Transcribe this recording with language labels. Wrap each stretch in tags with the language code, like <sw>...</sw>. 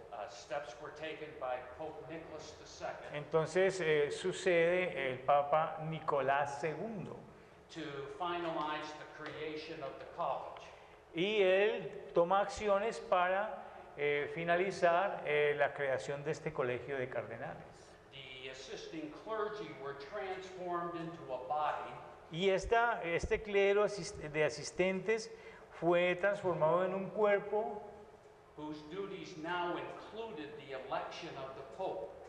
<en>Steps were taken by Pope Nicholas II</en> <es>entonces sucede el Papa Nicolás II</es> <en>to finalize the creation of the college.</en> <es>y él toma acciones para finalizar la creación de este colegio de cardenales.</es> <en>The assisting clergy were transformed into a body</en> <es>Y este clero de asistentes fue transformado en un cuerpo</es> <en>whose duties now included the election of the Pope.</en>